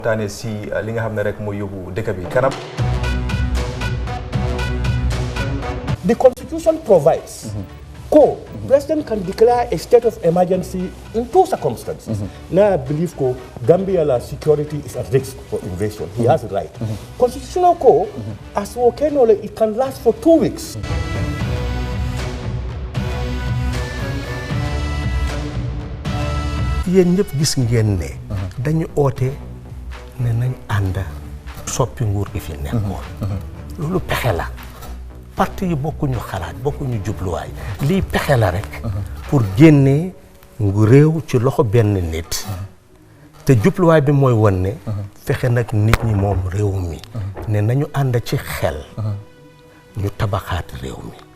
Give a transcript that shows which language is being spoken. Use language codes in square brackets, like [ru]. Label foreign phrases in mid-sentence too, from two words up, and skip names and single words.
[wo] taane si li nga xam ne rek mooy yóbbu dëkk bi kanam. [en] The Constitution provides President can declare a state of emergency in 2 circumstances. Now I believe Gambia's security is at risk for invasion. He has it right. Constitutional as it can last for 2 weeks. [wo] Yéen ñëpp gis ngeen ne dañu oote ne nañ ànd soppi nguur gi fi nekkoon. Loolu pexe la. Parti yi bokkuñu xalaat bokkuñu jubluwaay lii pexe la rek pour génnee ngu réew ci loxo benn nit te jubluwaay bi mooy won ne fexe nag nit ñi moom réew mi ne nañu ànd ci xel ñu tabaxaat réew mi.